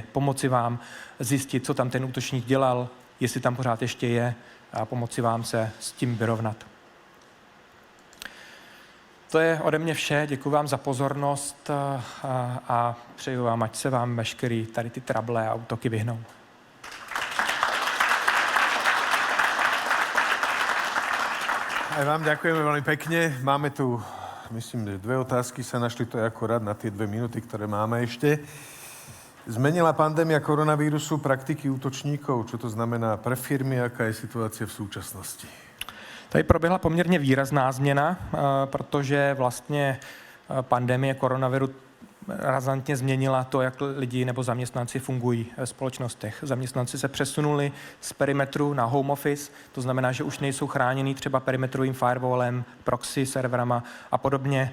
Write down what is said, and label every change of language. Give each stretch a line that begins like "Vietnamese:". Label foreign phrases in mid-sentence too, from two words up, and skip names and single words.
Czech: Pomoci vám zjistit, co tam ten útočník dělal, jestli tam pořád ještě je a pomoci vám se s tím vyrovnat. To je ode mě vše, děkuji vám za pozornost a přeju vám, ať se vám veškerý tady ty trable a útoky vyhnou.
Slovak: Aj vám ďakujeme veľmi pekne. Máme tu, myslím, že 2 otázky sa našli, to je akorát na tie 2 minúty, ktoré máme ešte. Zmenila pandémia koronavírusu praktiky útočníkov? Čo to znamená pre firmy? Aká je situácia v súčasnosti?
Czech: Tady proběhla poměrně výrazná změna, protože vlastně pandemie koronaviru razantně změnila to, jak lidi nebo zaměstnanci fungují ve společnostech. Zaměstnanci se přesunuli z perimetru na
English: home office,
Czech: to znamená, že už nejsou chráněni třeba perimetrovým firewallem, proxy serverama a podobně.